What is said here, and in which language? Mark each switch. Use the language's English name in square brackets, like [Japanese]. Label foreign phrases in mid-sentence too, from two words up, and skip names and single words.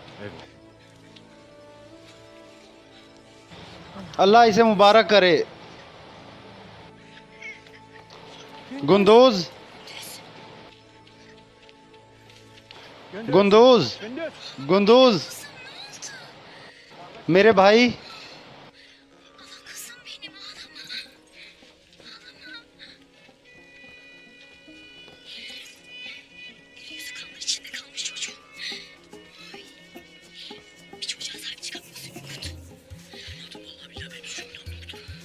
[Hindi] अल्लाह इसे मुबारक करे। गुंदोज, गुंदोज, गुंदोज, मेरे भाई, [Turkish] Kızım benim ağlama. Eli yüzü kanlar içinde kalmış çocuğum. Ay. Bir çocuğa sahip çıkamıyorsun Ümit. Anladım vallahi billahi benim suçum yoktu.